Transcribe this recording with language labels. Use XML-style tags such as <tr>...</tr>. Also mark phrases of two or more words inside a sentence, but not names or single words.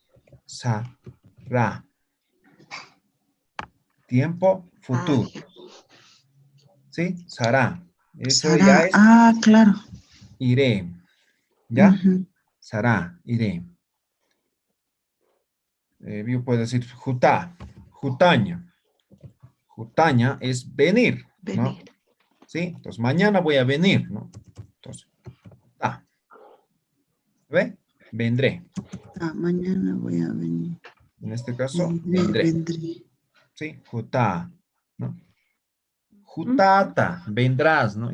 <es>Ra. Tiempo futuro. ¿Sí? Sará. Eso ya Sara. es Ah, claro. iré. ¿Ya? Ujú. Sará, iré. Yo puedo decir</es> <ay>jutá, jutaña.</ay> <es>Jutaña es venir, ¿no? Venir. ¿Sí? Entonces, mañana voy a venir, ¿no? Entonces, ¿ve? Vendré. Ah, mañana voy a venir. En este caso, vendré. Vendré. ¿Sí? Jutá, ¿no? Jutata, vendrás, ¿no?</es>